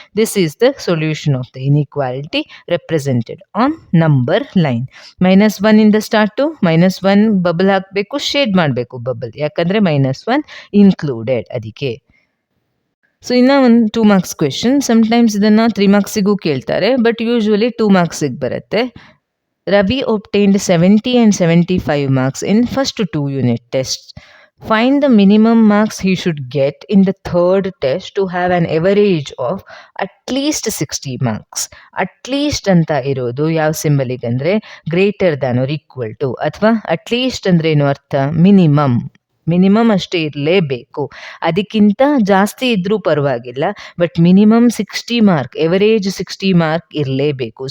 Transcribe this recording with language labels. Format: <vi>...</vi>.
<en>This is the solution of the inequality represented on number line.</en> <kn>-1 ಇಂದ start, -1 bubble ಹಾಕಬೇಕು, shade ಮಾಡಬೇಕು bubble, ಯಾಕಂದರೆ -1 included ಅದಕ್ಕೆ. So ಇನ್ನು ಒಂದು 2 ಮಾರ್ಕ್ಸ್ ಕ್ವೆಶನ್. ಸಮ್ಟೈಮ್ಸ್ ಇದನ್ನು 3 ಮಾರ್ಕ್ಸಿಗೂ ಕೇಳ್ತಾರೆ, ಬಟ್ ಯೂಶ್ವಲಿ 2 ಮಾರ್ಕ್ಸಿಗೆ ಬರುತ್ತೆ.</kn> <en>Ravi obtained 70 and 75 marks in first 2 unit tests. Find the minimum marks he should get in the third test to have an average of at least 60 marks.</en> <kn>At least ಅಂತ ಇರೋದು ಯಾವ ಸಿಂಬಲಿಗೆ ಅಂದರೆ greater than R equal to, ಅಥವಾ at least ಅಂದರೆ ಏನು ಅರ್ಥ, minimum ಅಷ್ಟೇ ಇರಲೇಬೇಕು. ಅದಕ್ಕಿಂತ ಜಾಸ್ತಿ ಇದ್ರೂ ಪರವಾಗಿಲ್ಲ, but minimum 60 mark, average 60 mark ಇರಲೇಬೇಕು.</kn>